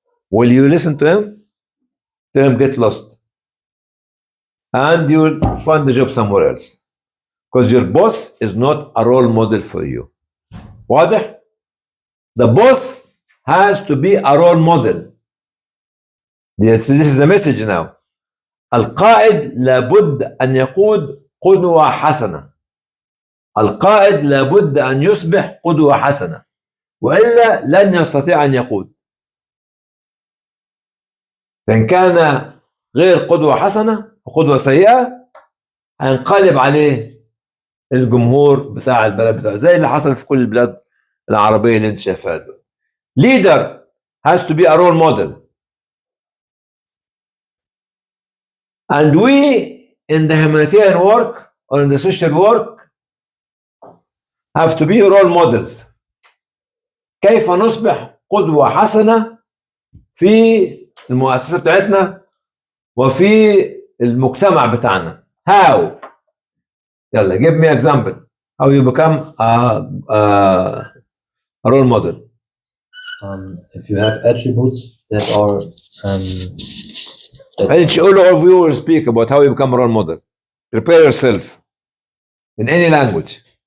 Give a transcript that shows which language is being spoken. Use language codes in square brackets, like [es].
[en] Will you listen to him? Tell him get lost. And you will find the job somewhere else. Because your boss is not a role model for you. [ar] واضح? [en] The boss has to be a role model. Yes, this is the message now. [ar] القائد لابد أن يقود قدوة حسنة. القائد لابد أن يصبح قدوة حسنة. وإلا لن يستطيع أن يقود. فإن كان غير قدوة حسنة وقدوة سيئة هينقلب عليه الجمهور بتاع البلد بتاعه زي اللي حصل في كل البلاد العربية اللي انت شايفها دول. [en] Leader has to be a role model. And we in the humanitarian work or in the social work have to be role models. [ar] كيف نصبح قدوة حسنة في المؤسسة بتاعتنا وفي المجتمع بتاعنا. [en] How? يلا, give me an example. How you become a role model. If you have attributes that are all of you will speak about how you become a role model. Prepare yourself in any language.